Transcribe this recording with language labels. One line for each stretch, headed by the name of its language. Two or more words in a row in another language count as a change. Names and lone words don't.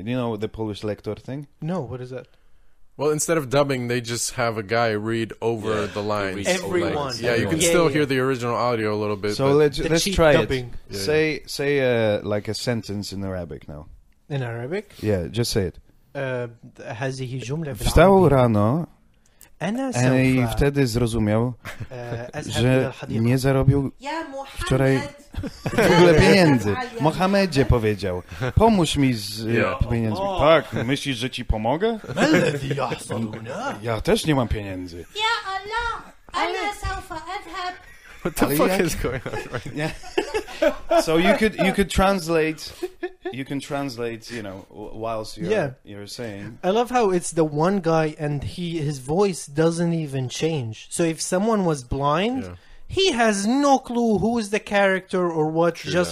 English: You know the Polish lector thing? No, what is that? Well, instead of dubbing, they just have a guy read over the lines. reads Everyone. lines. Yeah, you can Yeah, still yeah. hear the original audio a little bit. So but let's cheap try dubbing. it. Say like a sentence in Arabic now. In Arabic. Yeah, just say it.
Arabic: هذه جملة
Polish: Wstał
Arabic: بالعربي.
Polish: rano
Arabic: أنا
Polish: i
Arabic: سوف
Polish: wtedy zrozumiał,
Arabic: أذهب إلى
Polish: że
Arabic: الحديقة.
Polish: nie zarobił
Arabic: يا محمد
Polish: wczoraj w ogóle pieniędzy. Mohamedzie powiedział, pomóż mi z pieniędzmi. Tak, myślisz, że ci pomogę?
Arabic: ما الذي يحصل هنا؟
Polish: Ja też nie mam pieniędzy.
Arabic: يا الله أنا سوف أذهب.
English: what the
Polish: Ale
English: fuck
Polish: jak-
English: is going on right now? Yeah. So you could translate, you know, whilst you're saying. I love how it's the one guy and his voice doesn't even change. So if someone was blind, Yeah. he has no clue who is the character or what, just